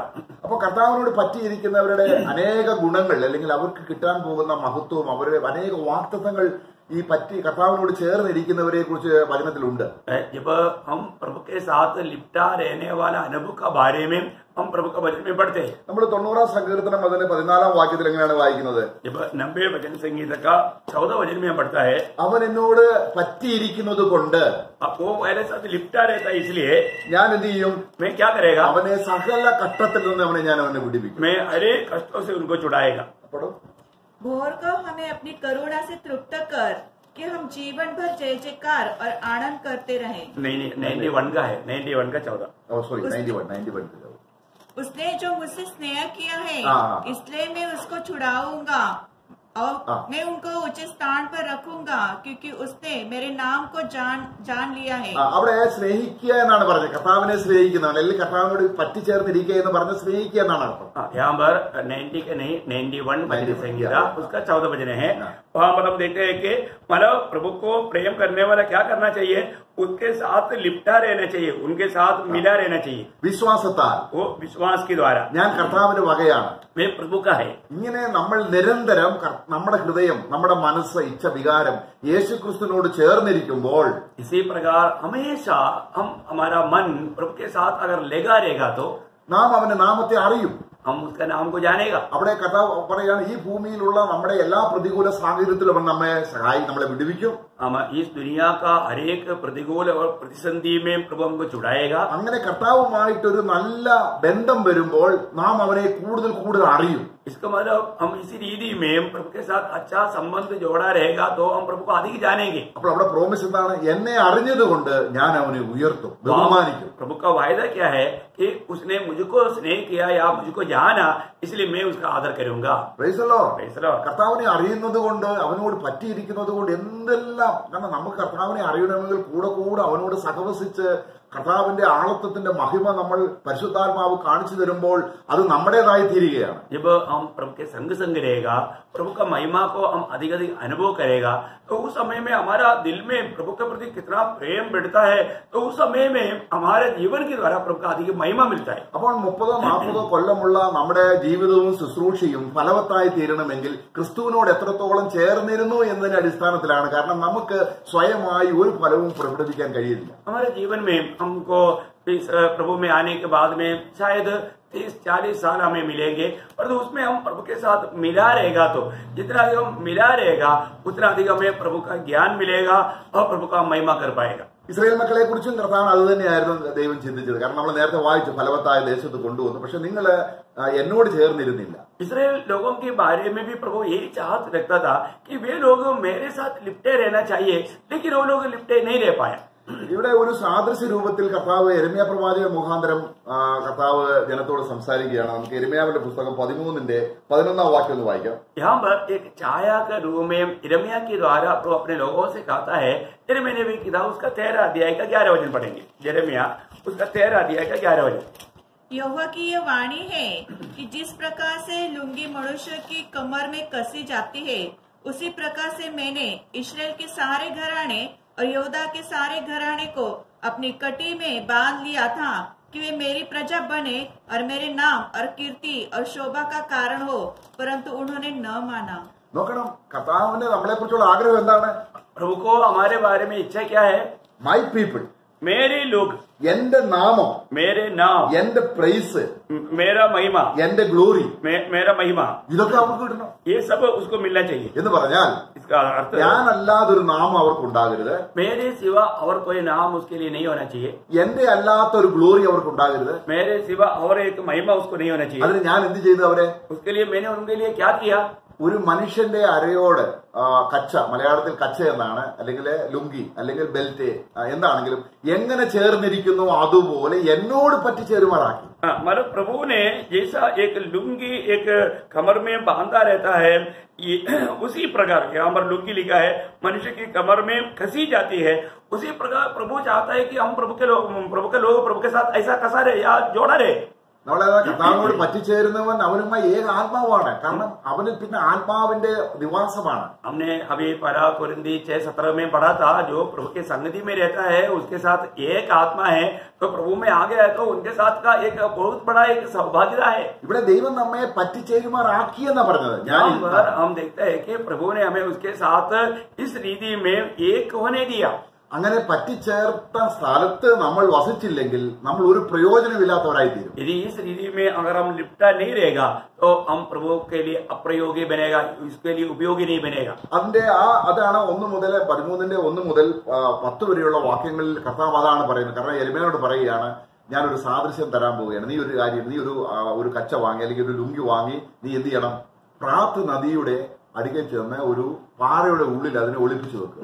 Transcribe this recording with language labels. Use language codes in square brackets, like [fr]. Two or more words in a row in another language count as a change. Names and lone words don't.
[ml] അപ്പൊ കർത്താവിനോട് പറ്റിയിരിക്കുന്നവരുടെ അനേക ഗുണങ്ങൾ അല്ലെങ്കിൽ അവർക്ക് കിട്ടാൻ പോകുന്ന മഹത്വവും അവരുടെ അനേക വാഗ്ദത്തങ്ങൾ ഈ പറ്റി കർത്താവിനോട് ചേർന്നിരിക്കുന്നവരെ കുറിച്ച് വചനത്തിലുണ്ട്. [hi] जब हम प्रभु के साथ लिपटा रहने वाला अनुभव का बारे में हम प्रभु का वचन में पढ़ते हैं. [ml] നമ്മൾ 90 സങ്കീർത്തനം അതിന്റെ 14 വാക്യത്തിൽ എങ്ങനെയാണ് വായിക്കുന്നത്? [hi] जब 90 वचन संगीत का 14 वचन में पढ़ता है, [ml] അവൻ എന്നോട് പറ്റിയിരിക്കുന്നത് കൊണ്ട് [hi] वो मेरे साथ लिपटा रहता है, इसलिए [ml] ഞാൻ എന്ത് ചെയ്യും? [hi] मैं क्या करेगा? [ml] അവനെ സകല കഷ്ടത്തിൽ നിന്ന് അവനെ വിടിപ്പിക്കും. [hi] मैं हरे कष्टों से उनको छुड़ाएगा. [ml] അപ്പോൾ [hi] भोर को हमें अपनी करुणा से तृप्त कर कि हम जीवन भर जय जयकार और आनंद करते रहें. नहीं 91 का है, 91 का 14. [ml] സോറി 91 [hi] उसने जो मुझसे स्नेह किया है हाँ। इसलिए मैं उसको छुड़ाऊंगा और मैं उनको उचित स्थान पर रखूंगा क्योंकि उसने मेरे नाम को जान लिया है. [ml] അവിടെ സ്നേഹിക്കുക എന്നാണ് പറഞ്ഞത്. കർത്താവിനെ സ്നേഹിക്കുന്നതാണ്, അല്ലെങ്കിൽ കർത്താവിനോട് പറ്റിച്ചേർന്നിരിക്കുക എന്ന് പറഞ്ഞ് സ്നേഹിക്കുക എന്നാണ് അർത്ഥം. [hi] यहाँ पर 90 के नहीं 91 वचन संगीता उसका 14 वचन है. वहां पर हम देखते हैं कि मतलब प्रभु को प्रेम करने वाला क्या करना चाहिए? उसके साथ लिपटा रहना चाहिए, उनके साथ मिला रहना चाहिए. [ml] വിശ്വാസത്താൽ [hi] वो विश्वास के द्वारा [ml] ഞാൻ കർത്താവിന്റെ വകയാണ്. [hi] वे प्रभु का है. [ml] ഇങ്ങനെ നമ്മൾ നിരന്തരം നമ്മുടെ ഹൃദയം, നമ്മുടെ മനസ്സ്, ഇച്ഛ, വികാരം യേശുക്രിസ്തുവിനോട് ചേർന്നിരിക്കുമ്പോൾ [hi] इसी प्रकार हमेशा हम हमारा मन प्रभु के साथ अगर लगा रहेगा तो [ml] നാം അവന്റെ നാമത്തെ അറിയും. [hi] हम उसका नाम को जानेगा. [ml] അവിടെ കർത്താവ് പറയുകയാണ്, ഈ ഭൂമിയിലുള്ള നമ്മുടെ എല്ലാ പ്രതികൂല സാഹചര്യത്തിലും അവൻ നമ്മളെ വിടുവിക്കും. [hi] हम इस दुनिया का हरेक प्रतिकूल और प्रतिसंधि में प्रभु हमको छुड़ाएगा. [ml] അങ്ങനെ കർത്താവുമായിട്ടൊരു നല്ല ബന്ധം വരുമ്പോൾ നാം അവനെ കൂടുതൽ അറിയും. [hi] इसका मतलब हम इसी रीति में प्रभु के साथ अच्छा संबंध जोड़ा रहेगा तो हम प्रभु को अधिक जानेंगे. [ml] അപ്പോൾ അവിടെ പ്രോമിസ് എന്താണ്? എന്നെ അറിഞ്ഞതുകൊണ്ട് ഞാൻ അവനെ ഉയർത്തും, ബഹുമാനിക്കും. [hi] प्रभु का वायदा क्या है कि उसने मुझको स्नेह किया या मुझको जाना, इसलिए मैं उसका आदर करूंगा. [en] Praise the Lord. Praise the Lord. [ml] കർത്താവിനെ അറിയുന്നത് കൊണ്ട്, അവനോട് പറ്റിയിരിക്കുന്നത് കൊണ്ട് എന്തെല്ലാം, കാരണം നമുക്ക് കർത്താവിനെ അറിയണമെങ്കിൽ കൂടെ അവനോട് സഹവസിച്ച് കർത്താവിന്റെ ആളത്വത്തിന്റെ മഹിമ നമ്മൾ പരിശുദ്ധാത്മാവ് കാണിച്ചു തരുമ്പോൾ അത് നമ്മുടേതായി തീരുകയാണ്. [hi] जब हम प्रभु के संग रहेगा, प्रभु का महिमा को हम अधिक अनुभव करेगा, तो उस समय में हमारा दिल में प्रभु के प्रति कितना प्रेम बढ़ता है, तो उस समय में हमारे जीवन के द्वारा प्रभु का अधिक महिमा मिलता है. [ml] അപ്പോൾ 30-40 കൊല്ലമുള്ള നമ്മുടെ ജീവിതവും ശുശ്രൂഷയും ഫലവത്തായി തീരണമെങ്കിൽ ക്രിസ്തുവിനോട് എത്രത്തോളം ചേർന്നിരുന്നു എന്നതിന്റെ അടിസ്ഥാനത്തിലാണ്. കാരണം നമുക്ക് സ്വയമായി ഒരു ഫലവും പ്രകടിപ്പിക്കാൻ കഴിയില്ല. [hi] हमारे जीवन में हमको इस प्रभु में आने के बाद में शायद 30-40 साल हमें मिलेंगे, पर उसमें हम प्रभु के साथ मिला रहेगा तो जितना अधिक हम मिला रहेगा उतना अधिक हमें प्रभु का ज्ञान मिलेगा और प्रभु का महिमा कर पाएगा. [ml] ഇസ്രായേൽ മക്കളെ കുറിച്ചും കർത്താവ് അത് തന്നെയായിരുന്നു ദൈവം ചിന്തിച്ചത്. കാരണം നമ്മൾ നേരത്തെ വായിച്ചു, ഫലവത്തായ ദേശത്ത് കൊണ്ടുവന്നു, പക്ഷെ നിങ്ങൾ എന്നോട് ചേർന്നിരുന്നില്ല. [hi] इसराइल लोगों के बारे में भी प्रभु यही चाहत रखता था कि वे लोग मेरे साथ लिपटे रहना चाहिए, लेकिन वो लोग लिपटे नहीं रह पाए. [ml] ഇവിടെ ഒരു സാദൃശ്യ രൂപത്തിൽ കർത്താവ് യെരമ്യാ പ്രവാചകൻ മുഖാന്തരം കർത്താവ് ജനത്തോട് സംസാരിക്കുകയാണ്. നമുക്ക് യെരമ്യാവിന്റെ പുസ്തകം 13-11 വാക്യം ഒന്ന് വായിക്കാം. [hi] यहाँ पर एक छाया के रूप में यिर्मयाह के द्वारा प्रभु अपने लोगों से कहता है. यिर्मयाह ने भी किताब उसका 13 अध्याय का 11 वचन पढ़ेंगे. यिर्मयाह उसका 13 अध्याय का 11 वचन. यहोवा की यह वाणी है कि जिस प्रकार से लुंगी मनुष्य की कमर में कसी जाती है, उसी प्रकार से मैंने इस्राएल के सारे घराने और यहूदा के सारे घराने को अपनी कटी में बांध लिया था कि वे मेरी प्रजा बने और मेरे नाम और कीर्ति और शोभा का कारण हो, परंतु उन्होंने न माना. [ml] നോക്കണം, കർത്താവിന്റെ നമ്മളെ കുറിച്ചുള്ള ആഗ്രഹം എന്താണ്? [hi] प्रभु को हमारे बारे में इच्छा क्या है? [en] My people, [hi] मेरे लोग, [ml] എന്റെ നാമം, [hi] मेरे नाम, [ml] എന്റെ പ്രൈസ്, [hi] मेरा महिमा, [ml] എന്റെ ഗ്ലോറി, [hi] मेरा महिमा, [ml] ഇതൊക്കെ അവർക്ക് കിട്ടണം. [hi] ये सब उसको मिलना चाहिए. [ml] എന്ന് പറഞ്ഞാൽ [hi] इसका अर्थ [ml] ഞാനല്ലാതൊരു നാമം അവർക്ക് ഉണ്ടാകരുത്, [hi] मेरे सिवा और कोई नाम उसके लिए नहीं होना चाहिए, [ml] എന്റെ അല്ലാത്തൊരു ഗ്ലോറി അവർക്ക് ഉണ്ടാകരുത്. [hi] मेरे सिवा और एक महिमा उसको नहीं होना चाहिए. [ml] അതിന് ഞാൻ എന്ത് ചെയ്തു അവരെ? [hi] उसके लिए मैंने उनके लिए क्या किया? [ml] ഒരു മനുഷ്യന്റെ അരയോട് കച്ച, മലയാളത്തിൽ കച്ച എന്നാണ്, അല്ലെങ്കിൽ ലുങ്കി, അല്ലെങ്കിൽ ബെൽറ്റ്, എന്താണെങ്കിലും എങ്ങനെ ചേർന്നിരിക്കുന്നു അതുപോലെ എന്നോട് പറ്റിച്ചേരുമാറാക്കി. [hi] मतलब प्रभु ने जैसा एक लुंगी एक कमर में बांधा रहता है, उसी प्रकार यहाँ पर लुंगी लिखा है मनुष्य की कमर में कसी जाती है, उसी प्रकार प्रभु चाहता है कि हम प्रभु के लोग प्रभु के साथ ऐसा कसा रहे या जोड़ा रहे. [ml] നമ്മളെ കർത്താവിനോട് പറ്റിച്ചേരുന്നവൻ അവനുമായി ഏക ആത്മാവാണ്. കാരണം അവനിൽ പിന്നെ ആത്മാവിന്റെ നിവാസമാണ്. [hi] हमने अभी पढ़ा कुरिन्दी 6:17 में पढ़ा था, जो प्रभु के संगति में रहता है उसके साथ एक आत्मा है, तो प्रभु में आ गया है तो उनके साथ का एक बहुत बड़ा एक सौभाग्यता है. [ml] ഇവിടെ ദൈവം നമ്മെ പറ്റിച്ചേരുമാറാക്കിയെന്നാ പറഞ്ഞത്. [hi] यहाँ पर हम देखते हैं कि प्रभु ने हमें उसके साथ इस रीति में एक होने दिया. [ml] അങ്ങനെ പറ്റിച്ചേർത്ത സ്ഥലത്ത് നമ്മൾ വസിച്ചില്ലെങ്കിൽ നമ്മൾ ഒരു പ്രയോജനമില്ലാത്തവരായി തീരും. [hi] यदि इस रीति में अगर हम लिपटा नहीं रहेगा तो हम प्रभु के लिए अप्रयोगी बनेगा, इसके लिए उपयोगी नहीं बनेगा. [ml] അതാണ് 1 മുതൽ 13 മുതൽ 10 വരെയുള്ള വാക്യങ്ങളിൽ കർത്താവ് അതാണ് പറയുന്നത്. കാരണം യെരമ്യായോട് പറയുകയാണ്, ഞാനൊരു സാദൃശ്യം തരാൻ പോവുകയാണ്. നീ ഒരു കാര്യം, നീ ഒരു കച്ച വാങ്ങി അല്ലെങ്കിൽ ഒരു ലുങ്കി വാങ്ങി നീ എന്ത് ചെയ്യണം? പ്രാത്ത് നദിയുടെ അടിക്കൽ ചെന്ന് ഒരു പാറയുടെ ഉള്ളിൽ അതിനെ ഒളിപ്പിച്ചു വെക്കും.